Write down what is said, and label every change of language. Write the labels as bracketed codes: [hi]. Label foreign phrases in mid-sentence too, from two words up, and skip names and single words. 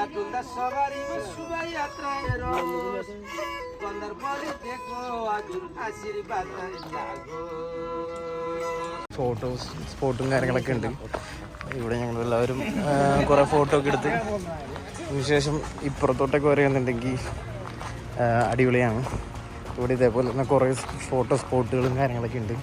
[ml] tunda savari subhayatra eros, kondar poli dekho ajur asirbat jago. ഫോട്ടോസ് സ്പോട്ടും കാര്യങ്ങളൊക്കെ ഉണ്ട് ഇവിടെ. ഞങ്ങളെല്ലാവരും കുറേ ഫോട്ടോ ഒക്കെ എടുത്ത് അതിനുശേഷം ഇപ്പുറത്തോട്ടൊക്കെ വരികയെന്നുണ്ടെങ്കിൽ അടിപൊളിയാണ്. ഇവിടെ ഇതേപോലെ തന്നെ കുറേ ഫോട്ടോ സ്പോട്ടുകളും കാര്യങ്ങളൊക്കെ ഉണ്ട്.